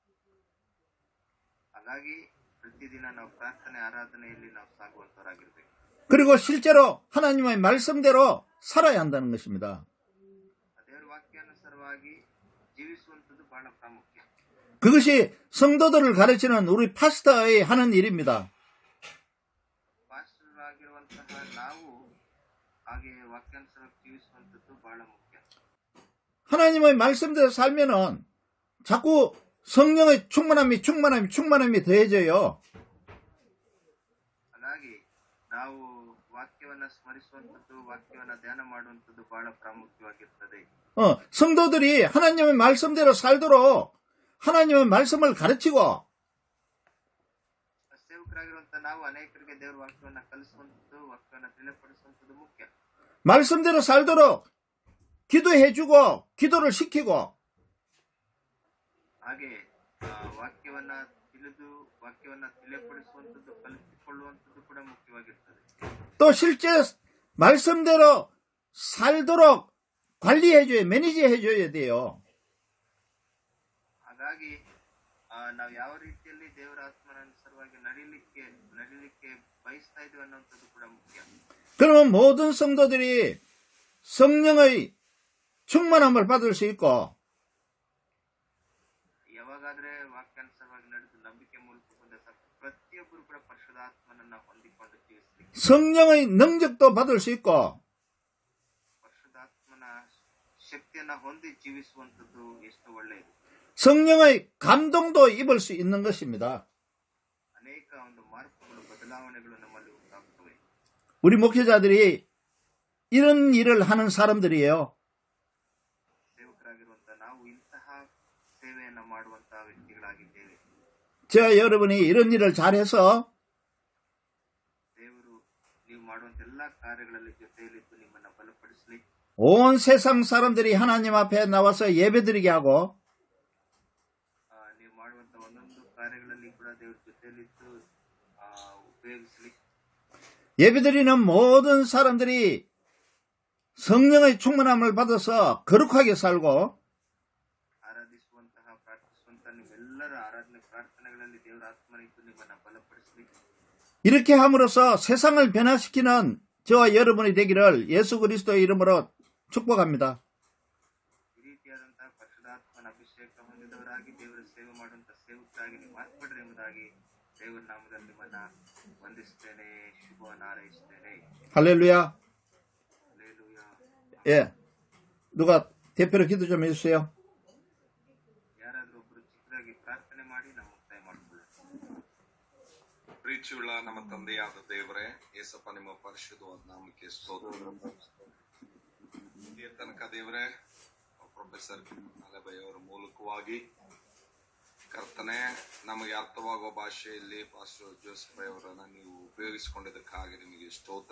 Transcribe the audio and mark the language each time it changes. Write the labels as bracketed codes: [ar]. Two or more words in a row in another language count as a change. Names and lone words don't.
[kn] ಹಾಗಾಗಿ ಪ್ರತಿದಿನ ನಾವು ಪ್ರಾರ್ಥನೆ ಆರಾಧನೆಯಲ್ಲಿ ನಾವು ಸಾಗುವಂತವರಾಗಿರ್ಬೇಕು. [ko] 그리고 실제로 하나님의 말씀대로 살아야 한다는 것입니다. [kn] ದೇವರ ವಾಕ್ಯಾನುಸಾರವಾಗಿ ಜೀವಿಸುವಂಥದ್ದು ಬಹಳ ಪ್ರಾಮುಖ್ಯ. [ko] 그것이 성도들을 가르치는 우리 파스터의 하는 일입니다. [kn] ಪಾಸ್ಟರ್ ಆಗಿರುವಂತಹ ನಾವು ಹಾಗೆ ವಾಕ್ಯಾನುಸಾರವಾಗಿ ಜೀವಿಸುವಂಥದ್ದು ಬಹಳ ಮುಖ್ಯ. [ko] 하나님의 말씀대로 살면은 자꾸 성령의 충만함이 더해져요. [kn] ಹಾಗಾಗಿ ನಾವು ವಾಕ್ಯವನ್ನ ಸ್ಮರಿಸುವಂಥದ್ದು, ವಾಕ್ಯವನ್ನ ಧ್ಯಾನ ಮಾಡುವಂಥದ್ದು ಬಹಳ ಪ್ರಾಮುಖ್ಯವಾಗಿರ್ತದೆ. [ko] 성도들이 하나님의 말씀대로 살도록 하나님의 말씀을 가르치고, [kn] ಸೇವಕರಾಗಿರುವಂತಹ ನಾವು ಅನೇಕರಿಗೆ ದೇವರ ವಾಕ್ಯವನ್ನ ಕಲಿಸುವಂಥದ್ದು, ವಾಕ್ಯವನ್ನ ತಿಳಿಪಡಿಸುವಂಥದ್ದು ಮುಖ್ಯ. [ko] 말씀대로 살도록 기도해주고 기도를 시키고, [kn] ಹಾಗೆ ವಾಕ್ಯವನ್ನ ತಿಳಿದು ವಾಕ್ಯವನ್ನ ತಿಳಿಪಡಿಸುವಂಥದ್ದು, ಕಲಿಸಿಕೊಳ್ಳುವಂಥದ್ದು ಕೂಡ ಮುಖ್ಯವಾಗಿರ್ತದೆ. [ko] 또 실제 말씀대로 살도록 매니지해줘야 돼요. [kn] ಹಾಗಾಗಿ ನಾವು ಯಾವ ರೀತಿಯಲ್ಲಿ ದೇವರ ಆತ್ಮನಾನುಸಾರವಾಗಿ ನಡೀಲಿಕ್ಕೆ ಬಯಸ್ತಾ ಇದ್ದೀವಿ ಅನ್ನುವಂಥದ್ದು ಕೂಡ ಮುಖ್ಯ. [ko] 그러면 모든 성도들이 성령의 충만함을 받을 수 있고, [kn] ಯಾವಾಗಾದ್ರೆ ವಾಕ್ಯಾನುಸಾರವಾಗಿ ನಡೆದು ನಂಬಿಕೆ ಮೂಲಕ ಬಂದ ಪ್ರತಿಯೊಬ್ಬರು ಕೂಡ ಪರಿಶುದ್ಧಾತ್ಮನನ್ನ ಹೊಂದಿಕೊಂಡು ಜೀವಿಸಲಿಕ್ಕೆ, [ko] 성령의 능력도 받을 수 있고, [kn] ಪರಿಶುದ್ಧಾತ್ಮನ ಶಕ್ತಿಯನ್ನ ಹೊಂದಿ ಜೀವಿಸುವಂತದ್ದು ಎಷ್ಟು ಒಳ್ಳೆಯದು. [ko] 성령의 감동도 입을 수 있는 것입니다. [kn] ಅನೇಕ ಒಂದು ಮಾರ್ಪುಗಳು ಬದಲಾವಣೆಗಳು ನಮ್ಮಲ್ಲಿ ಉಂಟಾಗುತ್ತವೆ. [ko] 우리 목회자들이 이런 일을 하는 사람들이에요. [kn] ಸೇವಕರಾಗಿರುವಂತಹ ನಾವು ಇಂತಹ ಸೇವೆಯನ್ನ ಮಾಡುವಂತಹ ವ್ಯಕ್ತಿಗಳಾಗಿದ್ದೇವೆ. [ko] 저 여러분이 이런 일을 잘해서 [kn] ದೇವರು ನೀವು ಮಾಡುವಂತ ಎಲ್ಲಾ ಕಾರ್ಯಗಳಲ್ಲಿ ಜೊತೆಯಲ್ಲಿದ್ದು ನಿಮ್ಮನ್ನ ಬಲಪಡಿಸಲಿ. [ko] 온 세상 사람들이 하나님 앞에 나와서 예배드리게 하고 [kn] ನೀವು ಮಾಡುವಂತ ಒಂದೊಂದು ಕಾರ್ಯಗಳಲ್ಲಿ ಕೂಡ ದೇವರ ಜೊತೆಯಲ್ಲಿದ್ದು ಉಪಯೋಗಿಸಲಿ. [ko] 예배드리는 모든 사람들이 성령의 충만함을 받아서 거룩하게 살고 [kn] ಆರಾಧಿಸುವಂತಹ ಪ್ರಾರ್ಥಿಸುವಂತಹ ನೀವೆಲ್ಲರ ಆರಾಧನೆ ಪ್ರಾರ್ಥನೆಗಳಲ್ಲಿ ದೇವರ ಆತ್ಮನಿದ್ದು ನಿಮ್ಮನ್ನ ಬಲಪಡಿಸಲಿ. [ko] 이렇게 함으로써 세상을 변화시키는 저와 여러분이 되기를 예수 그리스도의 이름으로 축복합니다. [kn] ಈ ರೀತಿಯಾದಂತಹ ಪರಿಶುದ್ಧಾತ್ಮನ ಅಭಿಷೇಕ ಹೊಂದಿದವರಾಗಿ ದೇವರ ಸೇವೆ ಮಾಡುವಂತಹ ಸೇವಕರಾಗಿ ನೀವು ಮಾರ್ಪಡ್ರಿ ಎಂಬುದಾಗಿ ದೇವರ ನಾಮದಲ್ಲಿ ನಿಮ್ಮನ್ನ ವಂದಿಸುತ್ತೇನೆ, ಶುಭವನ್ನು ಹಾರೈಸುತ್ತೇನೆ. [ko] 할렐루야. 할렐루야. 예. 누가 대표로 기도 좀 해주세요. [kn] ಯಾರಾದ್ರೂ ಒಬ್ಬರು ಚಿಕ್ಕದಾಗಿ ಪ್ರಾರ್ಥನೆ ಮಾಡಿ ನಾವು ಮುಕ್ತಾಯ ಮಾಡಿಕೊಳ್ಳೋಣ. ಪ್ರೀತಿಯುಳ್ಳ ನಮ್ಮ ತಂದೆಯಾದ ದೇವರೇ, ಯೇಸಪ್ಪ ನಿಮ್ಮ ಪರಿಶುದ್ಧವಾದ ನಾಮಕ್ಕೆ ಸ್ತೋತ್ರ. ಇದೇ ತನಕ ದೇವರೇ ಪ್ರೊಫೆಸರ್ ಅಲಬಯ್ಯವರ ಮೂಲಕವಾಗಿ ಕರ್ತನೆ ನಮಗೆ ಅರ್ಥವಾಗುವ ಭಾಷೆಯಲ್ಲಿ ಪಾಸ್ಟರ್ ಜೋಸೆಫ್ ಅವರನ್ನ ನೀವು ಉಪಯೋಗಿಸಿಕೊಂಡಿದ್ದಕ್ಕಾಗಿ ನಿಮಗೆ ಸ್ತೋತ್ರ.